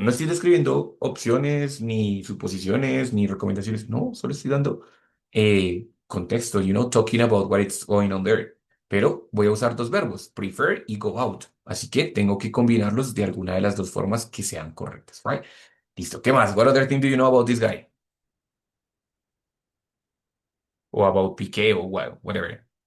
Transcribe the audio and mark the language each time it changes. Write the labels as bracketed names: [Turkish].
[Spanish] No estoy describiendo opciones, ni suposiciones, ni recomendaciones. No, solo estoy dando contexto, [English] talking about what is going on there. [Spanish] Pero voy a usar dos verbos, prefer y go out. Así que tengo que combinarlos de alguna de las dos formas que sean correctas, [English] right? [Spanish] Listo. ¿Qué más? [English] What other thing do you know about this guy? [Spanish] O [English] about Piqué [Spanish] o [English] whatever.